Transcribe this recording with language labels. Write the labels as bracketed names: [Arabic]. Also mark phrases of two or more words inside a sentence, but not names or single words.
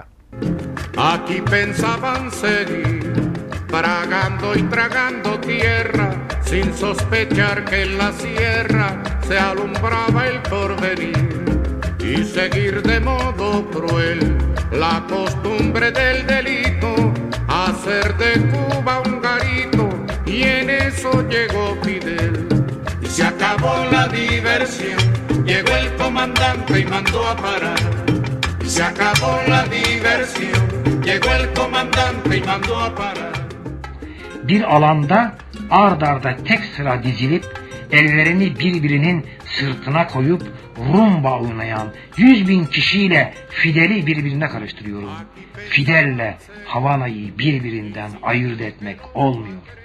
[Spanish] Aquí pensaban seguir, bragando y tragando tierra, sin sospechar que en la sierra se alumbraba el porvenir, y seguir de modo cruel la costumbre del delito, hacer de Cuba un garito, y en eso llegó Fidel. Y se acabó la diversión, llegó el comandante y mandó a parar. Y se acabó la diversión, llegó el comandante y mandó a parar. [Turkish] Bir alanda ard arda tek sıra dizilip ellerini birbirinin sırtına koyup rumba oynayan 100.000 kişiyle Fidel'i birbirine karıştırıyorum. Fidel'le Havana'yı birbirinden ayırt etmek olmuyor.